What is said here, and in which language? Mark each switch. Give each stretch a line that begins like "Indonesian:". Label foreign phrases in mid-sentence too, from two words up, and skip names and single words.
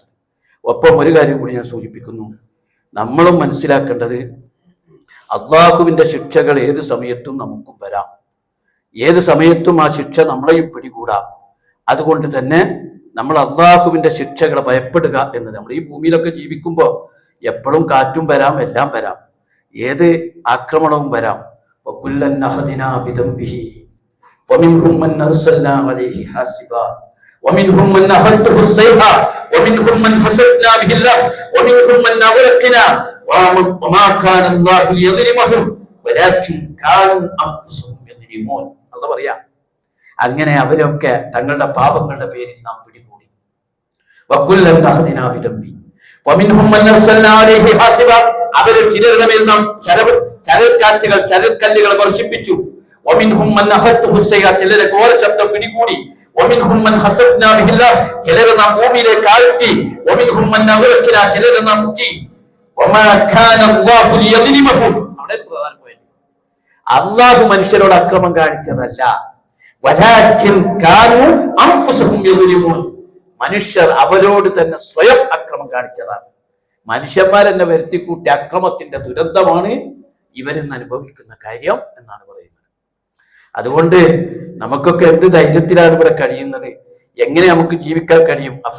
Malayalam: ഒപ്പം ഒരു കാര്യം കൂടി ഞാൻ സൂചിപ്പിക്കുന്നു. നമ്മളും മനസ്സിലാക്കേണ്ടത് അള്ളാഹുവിന്റെ ശിക്ഷകൾ ഏത് സമയത്തും നമുക്കും വരാം. ഏത് സമയത്തും ആ ശിക്ഷ നമ്മളെയും പിടികൂടാം. അതുകൊണ്ട് തന്നെ നമ്മൾ അള്ളാഹുവിന്റെ ശിക്ഷകളെ ഭയപ്പെടുക എന്നത്. നമ്മൾ ഈ ഭൂമിയിലൊക്കെ ജീവിക്കുമ്പോൾ എപ്പോഴും കാറ്റും വരാം, എല്ലാം വരാം, ഏത് ആക്രമണവും വരാം.
Arabic: ومنهم من أرسلنا عليه حاصبا ومنهم من أخذته الصيحة ومنهم من خسفنا به الأرض ومنهم من أغرقنا وما كان الله ليظلمهم ولكن كانوا أنفسهم يظلمون.
Malayalam: അല്ലാഹു പറയാ, അങ്ങനെ അവരൊക്കെ തങ്ങളുടെ പാപങ്ങളുടെ പേരിൽ നാം പിടികൂടി.
Arabic: وكلا أخذنا بذنبه ومنهم من أرسلنا عليه حاصبا,
Malayalam: അവരിൽ ചിലരുടെ മേൽ നാം ചരൽക്കല്ലുകൾ വർഷിപ്പിച്ചു.
Arabic: ومنهم من أخذته السيئة,
Malayalam: ചിലരെ ഘോര ശബ്ദം പിടികൂടി.
Arabic: ومنهم من خسفنا به الأرض,
Malayalam: ചിലരെ നാം ഭൂമിയിലേക്ക് ആഴ്ത്തി.
Arabic: ومنهم من أغرقنا,
Malayalam: ചിലരെ നാം മുക്കി.
Arabic: وما كان الله ليظلمهم,
Malayalam: അവിടെ പ്രധാന പോയിന്റ്, അല്ലാഹു മനുഷ്യരോട് അക്രമം കാണിച്ചതല്ല.
Arabic: ولكن كانوا أنفسهم يظلمون,
Malayalam: മനുഷ്യർ അവരോട് തന്നെ സ്വയം അക്രമം കാണിച്ചതാണ്. മനുഷ്യന്മാരെന്നെ വരുത്തിക്കൂട്ടി അക്രമത്തിന്റെ ദുരന്തമാണ് ഇവരെന്ന് അനുഭവിക്കുന്ന കാര്യം എന്നാണ് പറയുന്നത്. അതുകൊണ്ട് നമുക്കൊക്കെ എന്ത് ധൈര്യത്തിലാണ് ഇവിടെ കഴിയുന്നത്, എങ്ങനെ നമുക്ക് ജീവിക്കാൻ കഴിയും?